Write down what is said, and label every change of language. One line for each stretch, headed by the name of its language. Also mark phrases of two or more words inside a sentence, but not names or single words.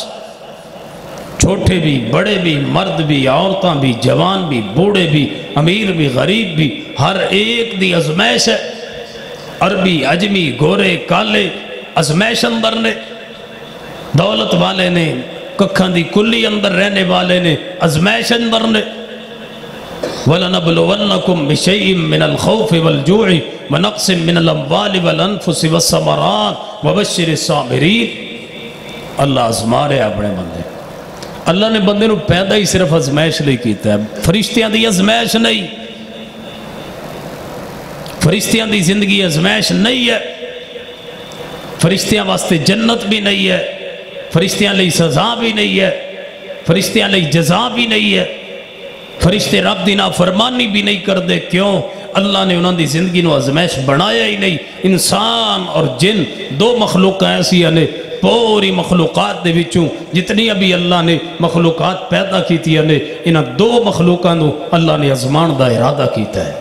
Punjabi: چھوٹے بھی، بڑے بھی، مرد بھی، عورتاں بھی، جوان بھی، بوڑھے بھی، امیر بھی، غریب بھی، ہر ایک دی ازمائش ہے۔ عربی، عجمی، گورے، کالے، ازمائش اندر نے، دولت والے نے، ککھاں دی کلی اندر رہنے والے نے، ازمائش اندر نے۔
Arabic: وَلَنَبْلُوَنَّكُمْ بِشَيْءٍ مِّنَ الْخَوْفِ وَالْجُوعِ وَنَقْصٍ مِّنَ الْأَمْوَالِ وَالْأَنفُسِ وَالثَّمَرَاتِ وَبَشِّرِ الصَّابِرِينَ۔
Punjabi: اللہ آزما رہے اپنے بندے۔ اللہ نے بندے نو پیدا ہی صرف ازمائش لے کیتا ہے، فرشتیاں دی ازمائش نہیں، فرشتیاں دی زندگی ازمائش نہیں ہے، فرشتیاں واسطے جنت بھی نہیں ہے، فرشتیاں لئی سزا بھی نہیں ہے، فرشتیاں لئی جزا بھی نہیں ہے، فرشتے رب دی نافرمانی بھی نہیں کر دے۔ کیوں؟ اللہ نے انہوں دی زندگی نو ازمائش بنایا ہی نہیں۔ انسان اور جن دو مخلوق ایسی ہیں، پوری مخلوقات دے وچوں جتنی ابھی اللہ نے مخلوقات پیدا کیتی ہیں، انہاں دو مخلوقاں نو اللہ نے ازمان دا ارادہ کیتا ہے۔